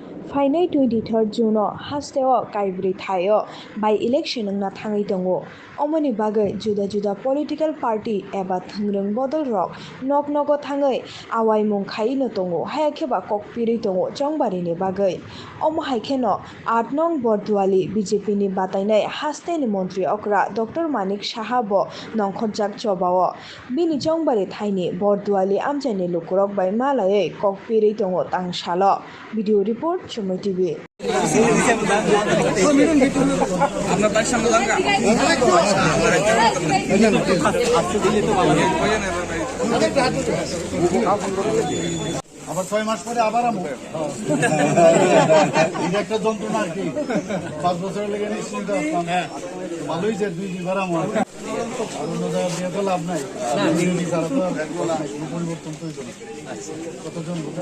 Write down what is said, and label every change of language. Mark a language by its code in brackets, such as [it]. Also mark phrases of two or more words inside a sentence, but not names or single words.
[trp] Fainai 23 June hasteo kaibri thayo [en] by election [trp] na thangi tongo omoni bagai juda [en] political party [trp] eba thangreng bodol rok Nogo Nogo Thangwi awai mung khai no tongo hayakheba Kok Phirkha tongo chongbari ni bagai omo haikheno 8 nong Bordwali BJP ni batainai haste ni Mantri Okra Dr. Manik Saha bo nongkhorjak chobao bini chongbari thaini Bordwali amjani lukurok by malai Kok Phirkha tongo tangsalo [en] video report [trp] CHUMUI TV [bn] আবার 6 মাস পরে আবার আমো এটা একটা যন্ত্রণা আর কি 5 বছর লেগে নিশ্চিন্ত ভালোই যে 2 বার আমো অন্য জায়গায় দিয়ে তো লাভ নাই তারা তো পরিবর্তন তো হইতো কতজন